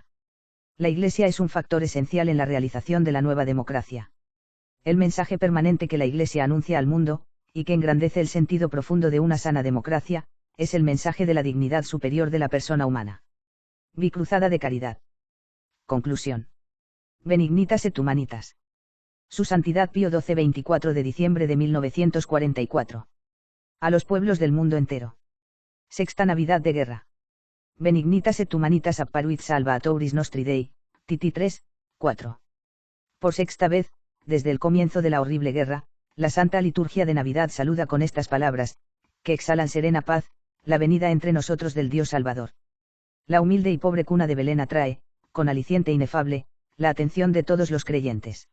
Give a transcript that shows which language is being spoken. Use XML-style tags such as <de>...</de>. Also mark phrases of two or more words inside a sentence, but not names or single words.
<es>La Iglesia es un factor esencial en la realización de la nueva democracia. El mensaje permanente que la Iglesia anuncia al mundo, y que engrandece el sentido profundo de una sana democracia, es el mensaje de la dignidad superior de la persona humana. Bicruzada de caridad. Conclusión.</es> <la>Benignitas et Humanitas.</la> <es>Su Santidad Pío XII, 24 de diciembre de 1944. A los pueblos del mundo entero. Sexta Navidad de guerra.</es> <la>Benignitas et Humanitas apparuit salvatoris nostri Dei, Titi 3, 4.</la> <es>Por sexta vez, desde el comienzo de la horrible guerra, la Santa Liturgia de Navidad saluda con estas palabras, que exhalan serena paz, la venida entre nosotros del Dios Salvador. La humilde y pobre cuna de Belén atrae, con aliciente inefable, la atención de todos los creyentes.</es>